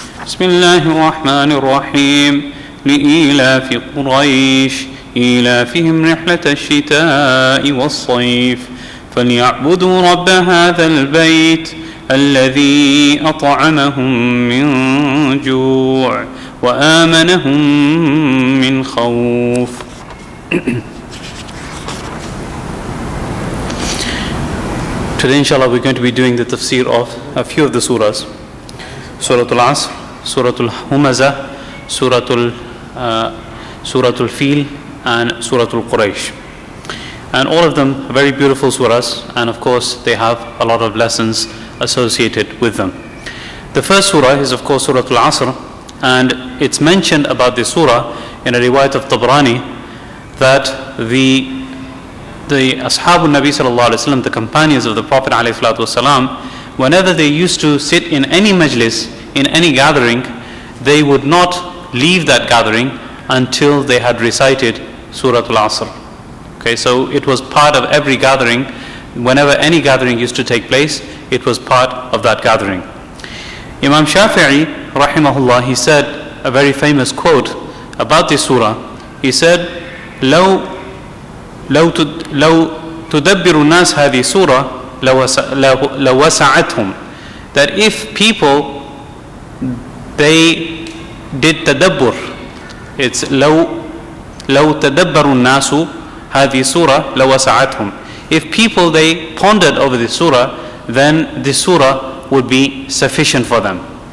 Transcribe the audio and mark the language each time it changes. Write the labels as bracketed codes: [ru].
[ar] بسم الله الرحمن الرحيم. لإيلاف قريش إيلافهم رحلة الشتاء والصيف فليعبدوا رب هذا البيت الذي أطعمهم من جوع وآمنهم من خوف. [en] Today inshallah we're going to be doing the tafseer of a few of the surahs. Surah Al-Asr, Surah Al-Humaza, Surah Al-Feel and Surah Al-Quraish. And all of them are very beautiful surahs, and of course they have a lot of lessons associated with them. The first surah is of course Surah Al-Asr, and it's mentioned about this surah in a riwayat of Tabrani that the Ashabul Nabi sallallahu alaihi wasallam, the companions of the Prophet alayhi salatu wasalam, whenever they used to sit in any majlis, in any gathering, they would not leave that gathering until they had recited Surah Al-Asr. Okay, so it was part of every gathering. Whenever any gathering used to take place, it was part of that gathering. Imam Shafi'i rahimahullah, he said a very famous quote about this surah. He said, [ar] لو تدبر الناس هذه سورة لوسعتهم. [en] That if people, they did tadabbur, it's [ar] لو تدبر الناس هذه سورة لوسعتهم. [en] If people, they pondered over this surah, then this surah would be sufficient for them.